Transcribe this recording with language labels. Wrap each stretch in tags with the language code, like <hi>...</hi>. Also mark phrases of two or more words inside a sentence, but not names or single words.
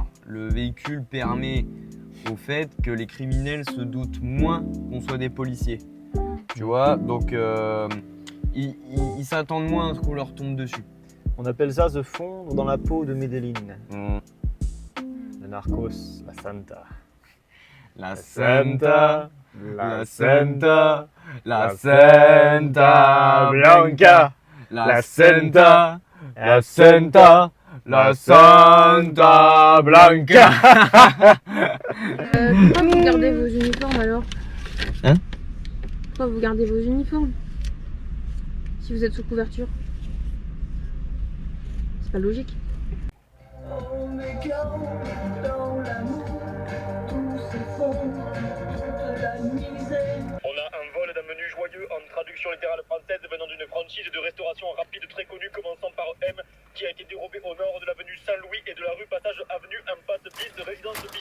<fr>Le véhicule permet au fait que les criminels se doutent moins qu'on soit des policiers. Tu vois, donc ils s'attendent moins à ce qu'on leur tombe dessus. On appelle ça se fondre dans la peau de Medellin. Le narcos, la Santa.</fr> <es>La Santa, la Santa, la Santa Blanca, la Santa, la Santa, la Santa Blanca.</es> <fr>Pourquoi vous gardez vos uniformes alors? Hein? Pourquoi vous gardez vos uniformes si vous êtes sous couverture? C'est pas logique. On a un vol d'un menu joyeux en traduction littérale française venant d'une franchise de restauration rapide très connue commençant par M qui a été dérobé au nord de l'avenue Saint-Louis et de la rue Passage Avenue impasse bis de résidence bis.</fr>